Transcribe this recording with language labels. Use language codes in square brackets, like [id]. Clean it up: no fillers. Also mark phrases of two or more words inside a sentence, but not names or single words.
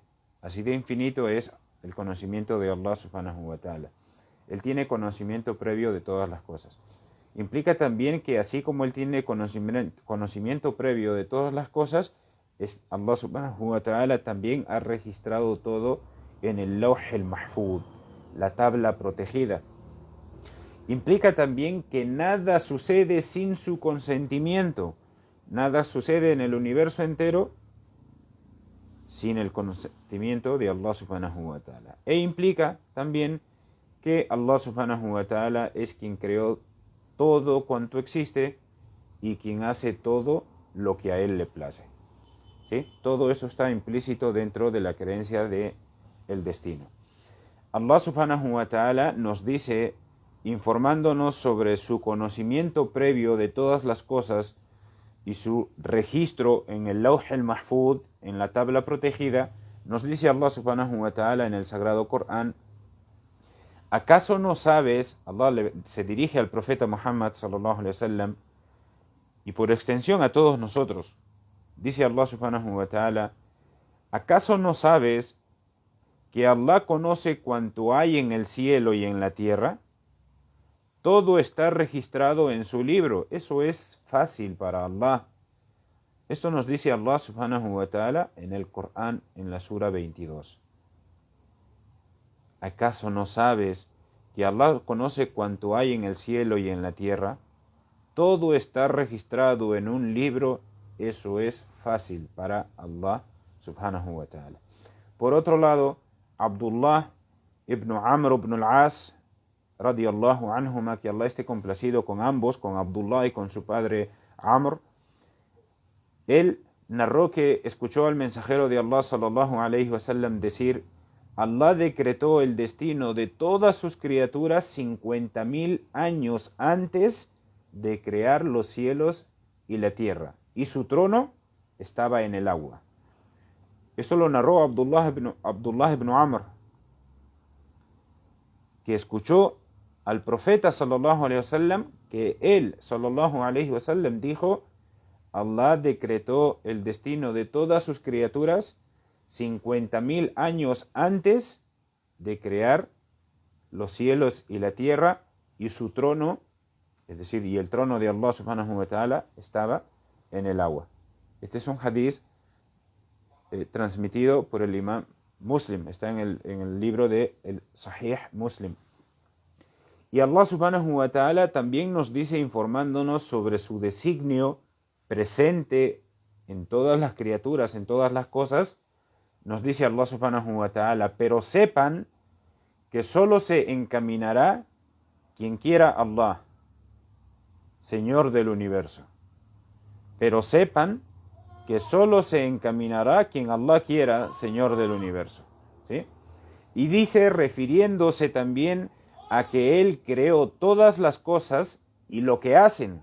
[es] Así de infinito es el conocimiento de Allah [ar] سبحانه وتعالى. [es] Él tiene conocimiento previo de todas las cosas. Implica también que así como Él tiene conocimiento previo de todas las cosas, Allah [ar] سبحانه وتعالى [es] también ha registrado todo en el [ar] اللوح المحفوظ, [es] la tabla protegida. Implica también que nada sucede sin su consentimiento. Nada sucede en el universo entero sin el consentimiento de Allah [ar] سبحانه وتعالى. [es] E implica también que Allah [ar] سبحانه وتعالى [es] es quien creó todo cuanto existe y quien hace todo lo que a Él le place. ¿Sí? Todo eso está implícito dentro de la creencia del destino. Allah [ar] سبحانه وتعالى [es] nos dice, informándonos sobre su conocimiento previo de todas las cosas y su registro en el [ar] اللوح المحفوظ, [es] en la tabla protegida, nos dice Allah [ar] سبحانه وتعالى [es] en el Sagrado Corán: ¿acaso no sabes? Allah se dirige al profeta Muhammad [ar] صلى الله عليه وسلم [es] y por extensión a todos nosotros. Dice Allah [ar] سبحانه وتعالى: [es] ¿acaso no sabes que Allah conoce cuanto hay en el cielo y en la tierra? Todo está registrado en su libro. Eso es fácil para Allah. Esto nos dice Allah [ar] سبحانه وتعالى [es] en el Corán, en la Sura 22. ¿Acaso no sabes que Allah conoce cuanto hay en el cielo y en la tierra? Todo está registrado en un libro. Eso es fácil para Allah [ar] سبحانه وتعالى. [es] Por otro lado, Abdullah ibn Amr ibn al-As [ar] رضي الله عنهما, [es] que Allah esté complacido con ambos, con Abdullah y con su padre Amr, él narró que escuchó al mensajero de Allah [ar] صلى الله عليه وسلم [es] decir: Allah decretó el destino de todas sus criaturas 50.000 años antes de crear los cielos y la tierra, y su trono estaba en el agua. Esto lo narró Abdullah ibn Amr, que escuchó al profeta [ar] صلى الله عليه وسلم, [es] que él [ar] صلى الله عليه وسلم [es] dijo: Allah decretó el destino de todas sus criaturas 50.000 años antes de crear los cielos y la tierra, y su trono, es decir, y el trono de Allah [ar] سبحانه وتعالى, [es] estaba en el agua. Este es un hadith transmitido por el imam Muslim, está en el libro de el Sahih Muslim. Y Allah [ar] سبحانه وتعالى [es] también nos dice, informándonos sobre su designio presente en todas las criaturas, en todas las cosas, nos dice Allah [ar] سبحانه وتعالى: [es] pero sepan que solo se encaminará quien quiera Allah, Señor del universo. Pero sepan que solo se encaminará quien Allah quiera, Señor del universo. ¿Sí? Y dice, refiriéndose también a que Él creó todas las cosas y lo que hacen.